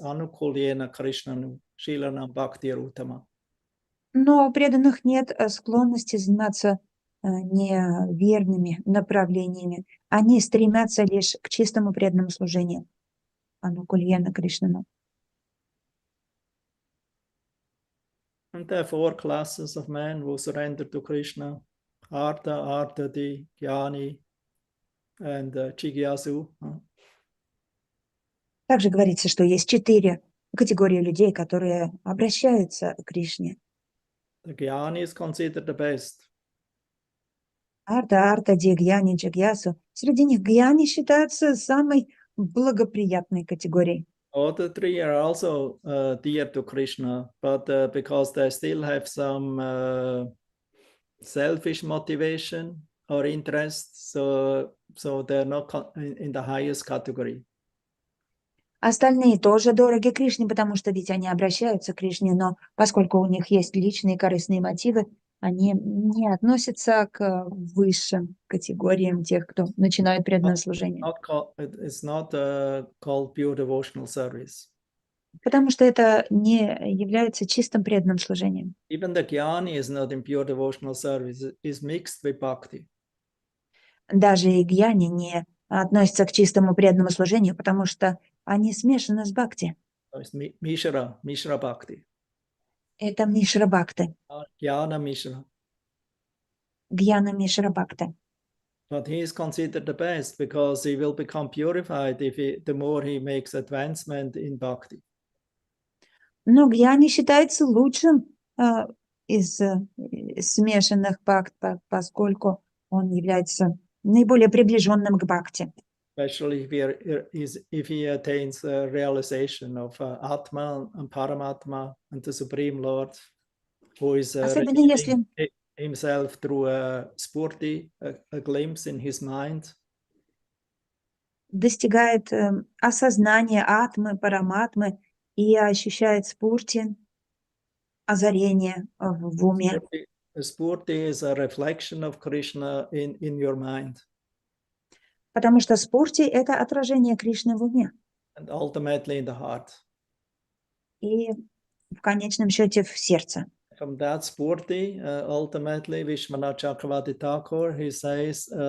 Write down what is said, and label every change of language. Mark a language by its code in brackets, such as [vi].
[sa] Anukulyena Krishnanu, Shilanam Bhakti Rutama. [ru] Но у преданных нет склонности заниматься неверными направлениями. Они стремятся лишь к чистому преданному служению. [sa] Анукульена Кришнану. [en] And there are 4 classes of men who surrender to Krishna: Artha, Arthati, Jnani, and Jigyasu. [ru] Также говорится, что есть 4 категории людей, которые обращаются к Кришне. [en] The Jnani is considered the best. [ru] Арта, Гьяни, Джигьясу. Среди них Гьяни считаются самой благоприятной категорией. [en] Other 3 are also dear to Krishna, but because they still have some selfish motivation or interest, so they're not in the highest category. [ru] Остальные тоже дороги Кришне, потому что ведь они обращаются к Кришне, но поскольку у них есть личные корыстные мотивы, они не относятся к высшим категориям тех, кто начинает преданное служение. [en] It's not called pure devotional service. [ru] потому что это не является чистым преданным служением. [en] Even the jnani is not in pure devotional service, is mixed with bhakti. [ru] Даже и гьяни не относятся к чистому преданному служению, потому что они смешаны с бхакти. [en] So it's Mishra Bhakti, [ru] Это Мишра Бхакти, [en] Jnana Mishra. [ru] гьяна Мишра Бхакти. [en] But he is considered the best because he will become purified the more he makes advancement in bhakti. [ru] Но гьяни считается лучшим из смешанных бхакт, поскольку он является наиболее приближенным к бхакти. [en] Especially if he attains realization of Atma and Paramatma and the Supreme Lord, who is [ru] Особенно если [en] himself through a spurti, a glimpse in his mind. [ru] достигает осознания атмы, параматмы и ощущает спурти, озарение в уме. [en] Spurti is a reflection of Krishna in your mind. [ru] Потому что спурти — это отражение Кришны в уме. [en] And ultimately in the heart. [ru] И в конечном счете в сердце. [en] From that spurti, ultimately, Vishwanath Chakravarti Thakur, he says